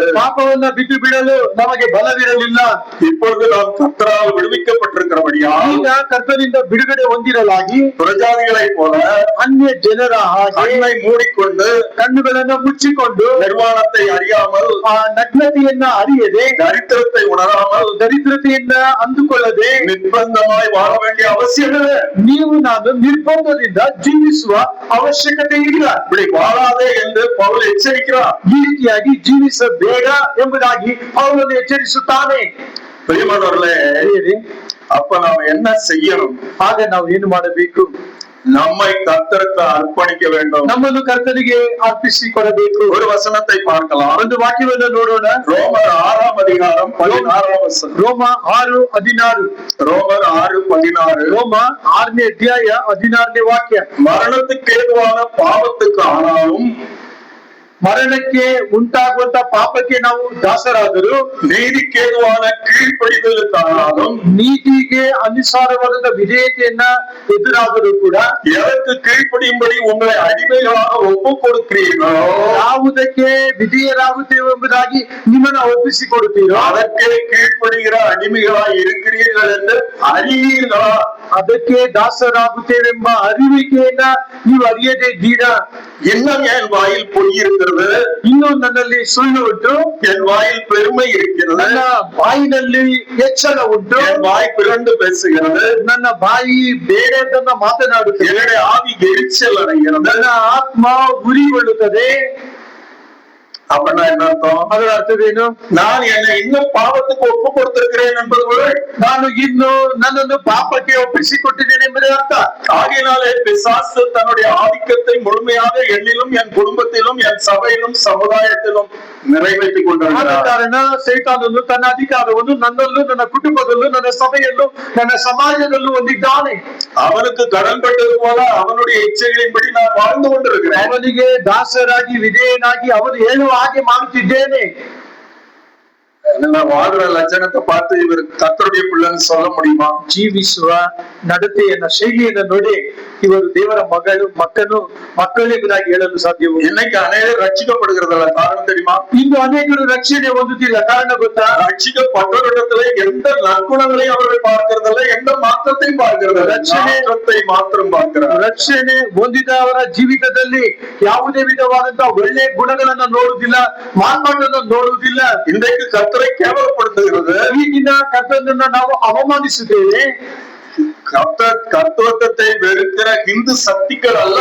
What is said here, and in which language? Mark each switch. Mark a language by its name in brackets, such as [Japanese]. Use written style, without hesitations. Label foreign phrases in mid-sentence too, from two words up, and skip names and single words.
[Kannada] ಪಾಪವನ್ನ ಬಿಟ್ಟು ಬಿಡಲು ನಮಗೆ ಬಲವಿರಲಿಲ್ಲ. [Tamil] இப்பொழுது நாம் கர்த்தரால் விடுவிக்கப்பட்டிருக்கிறபடியா, [Kannada] ಈಗ ಕರ್ತನಿಂದ ಬಿಡುಗಡೆ ಹೊಂದಿರಲಾಗಿ [Tamil] பிரஜாதிகளை போல [Kannada] ಅನ್ಯ ಜನರ ಹಾಗೆ [Tamil] கண்ணை மூடிக்கொண்டு [Kannada] ಕಣ್ಣುಗಳನ್ನು ಮುಚ್ಚಿಕೊಂಡು [Tamil] நிர்வாணத்தை அறியாமல், [Kannada] ಆ ನಗ್ನತೆಯನ್ನ ಅರಿಯದೆ, [Tamil] தரித்திரத்தை உணராமல், [Kannada] ದರಿದ್ರತೆಯನ್ನ ಅಂದುಕೊಳ್ಳದೆ [Tamil] நிர்பந்தமாய் வாழ வேண்டிய அவசியம் இல்லை. [Kannada] ನೀವು ನಾನು ನಿರ್ಬಂಧದಿಂದ ಜೀವಿಸುವ ಅವಶ್ಯಕತೆ ಇಲ್ಲ. [Tamil] இப்படி வாழாதே என்று பவுல் எச்சரிக்கிறார். [Kannada] ಈ ರೀತಿಯಾಗಿ ಜೀವಿಸಬೇಡ ಎಂಬುದಾಗಿ ಅವರನ್ನು ಎಚ್ಚರಿಸುತ್ತಾನೆ. [Tamil] பிரியமானவர்களே, அப்ப நாம் என்ன செய்யணும்? [Kannada] ಆಗ ನಾವು ಏನು ಮಾಡಬೇಕು? [Tamil] நம்மை கர்த்தருக்கு அர்ப்பணிக்க வேண்டும். [Kannada] ನಮ್ಮನ್ನು ಕರ್ತನಿಗೆ ಅರ್ಪಿಸಿ ಕೊಡಬೇಕು. [Tamil] ஒரு வசனத்தை பார்க்கலாம். [Kannada] ಒಂದು ವಾಕ್ಯವನ್ನು ನೋಡೋಣ. [Tamil] ரோமர் 6ஆம் அதிகாரம் 16ஆம் வசனம். [Kannada] ರೋಮ 6:16. [Tamil] ரோமர் 6:16. [Kannada] ರೋಮ 6ನೇ ಅಧ್ಯಾಯ 16ನೇ ವಾಕ್ಯ. [Tamil] மரணத்துக்கு ஏதுவான பாவத்துக்கு ஆனாலும், [Kannada] ಮರಣಕ್ಕೆ ಉಂಟಾಗುವಂತ ಪಾಪಕ್ಕೆ ನಾವು ದಾಸರಾದರೂ, [Tamil] நீதிக்கேதுவான கீழ்ப்படிதலுக்கானாலும், [Kannada] ನೀತಿಗೆ ನಿಮಗೆ ಅನುಸಾರವಾದ ವಿಧೇಯತೆಯನ್ನ ಎದುರಾದರೂ ಕೂಡ [Tamil] எதற்கு கீழ்ப்படியும்படி உங்களை அடிமைகளாக ஒப்பு கொடுக்கிறீர்களோ [Kannada] ಯಾವುದಕ್ಕೆ ವಿಧೇಯರಾಗುತ್ತೇವೆ ಎಂಬುದಾಗಿ ನಿಮ್ಮನ್ನ ಒಪ್ಪಿಸಿಕೊಡುತ್ತೀರೋ [Tamil] அதற்கே கீழ்ப்படுகிற அடிமைகளாய் இருக்கிறீர்கள் என்று அறிவீர்களா? [Kannada] ಅದಕ್ಕೆ ದಾಸರಾಗುತ್ತೇವೆಂಬ ಅರಿವಿಕೆಯನ್ನ ನೀವು ಅರಿಯದೇ ಇದ್ದೀರಾ? [Tamil] இன்னும் என் வாயில் பொய் இருக்கிறது, [Kannada] ಇನ್ನು ನನ್ನಲ್ಲಿ ಸುಳ್ಳು ಉಂಟು, [Tamil] என் வாயில் பெருமை இருக்கிறது, [Kannada] ನನ್ನ ಬಾಯಿನಲ್ಲಿ ಎಚ್ಚರ ಉಂಟು, [Tamil] என் வாய் பிறண்டு பேசுகிறது, [Kannada] ನನ್ನ ಬಾಯಿ ಬೇರೆದನ್ನ ಮಾತನಾಡುತ್ತದೆ, [Tamil] என்னுடைய ஆவி எரிச்சல் அடைகிறது. [Kannada] ನನ್ನ ಆತ್ಮ ಉರಿಗೊಳ್ಳುತ್ತದೆ. [Tamil] அப்படின்னா என்ன அர்த்தம்? [Kannada] ಅದರ ಅರ್ಥವೇನು? [Tamil] நான் என்னை இன்னும் பாவத்துக்கு ஒப்பு கொடுத்திருக்கிறேன் என்பது பொருள். [Kannada] ನಾನು ಇನ್ನು ನನ್ನನ್ನು ಪಾಪಕ್ಕೆ ಒಪ್ಪಿಸಿಕೊಟ್ಟಿದ್ದೇನೆ ಎಂಬುದೇ ಅರ್ಥ. [Tamil] ஆகையினாலே பிசாசு தன்னுடைய ஆதிக்கத்தை முழுமையாக என்னிலும் என் குடும்பத்திலும் என் சபையிலும் சமுதாயத்திலும் நிறைவேற்றிக் [Kannada] ಆದ [Tamil] கொண்டிருக்கிறார். [Kannada] ಕಾರಣ ಸೈತಾನನು ತನ್ನ ಅಧಿಕಾರವನ್ನು ನನ್ನಲ್ಲೂ ನನ್ನ ಕುಟುಂಬದಲ್ಲೂ ನನ್ನ ಸಭೆಯಲ್ಲೂ ನನ್ನ ಸಮಾಜದಲ್ಲೂ ಹೊಂದಿದ್ದಾನೆ. [Tamil] அவனுக்கு கடன் பட்டது போல அவனுடைய இச்சைகளின்படி நான் வாழ்ந்து கொண்டிருக்கிறேன். [Kannada] ಅವನಿಗೆ ದಾಸರಾಗಿ ವಿಧೇಯನಾಗಿ ಅವನು ಹೇಳುವ ಹಾಗೆ ಮಾಡುತ್ತಿದ್ದೇನೆ. [Tamil] நான் வாழ்ற லட்சணத்தை பார்த்து இவர் கர்த்தருடைய பிள்ளைன்னு சொல்ல முடியுமா? [Kannada] ಜೀವಿಸುವ ನಡತೆಯನ್ನ ಶೈಲಿಯನ್ನ ನೋಡಿ ಇವರು ದೇವರ ಮಕ್ಕಳೆಂಬುದಾಗಿ ಹೇಳಲು ಸಾಧ್ಯವು? [Tamil] இன்னைக்கு அநேகர் ரட்சிக்கப்படுகிறதில்ல. காரணம் தெரியுமா? [Kannada] ಇನ್ನು ಅನೇಕರು ರಕ್ಷಣೆ ಹೊಂದುತ್ತಿಲ್ಲ. ಕಾರಣ ಗೊತ್ತಾ? [Tamil] ரட்சிக்கப்பட்டவரிடத்துல எந்த நற்குணங்களையும் அவர்கள் பார்க்கிறதில்ல, எந்த மாற்றத்தையும் பார்க்கிறதில்ல, ரட்சணத்தை மாத்திரம் பார்க்கிறார். [Kannada] ರಕ್ಷಣೆ ಹೊಂದಿದವರ ಜೀವಿತದಲ್ಲಿ ಯಾವುದೇ ವಿಧವಾದಂತಹ ಒಳ್ಳೆ ಗುಣಗಳನ್ನ ನೋಡುವುದಿಲ್ಲ, ಮಾರ್ಪಾಟನ್ನು ನೋಡುವುದಿಲ್ಲ. [Tamil] இன்றைக்கு கர்த்தரை கேவலப்படுத்துகிறது. [Kannada] ಈಗಿನ ಕರ್ತನನ್ನ ನಾವು ಅವಮಾನಿಸುತ್ತೇವೆ. [Tamil] கர்த்தத்தை வெறுக்கிற இந்து சக்திகள் அல்ல.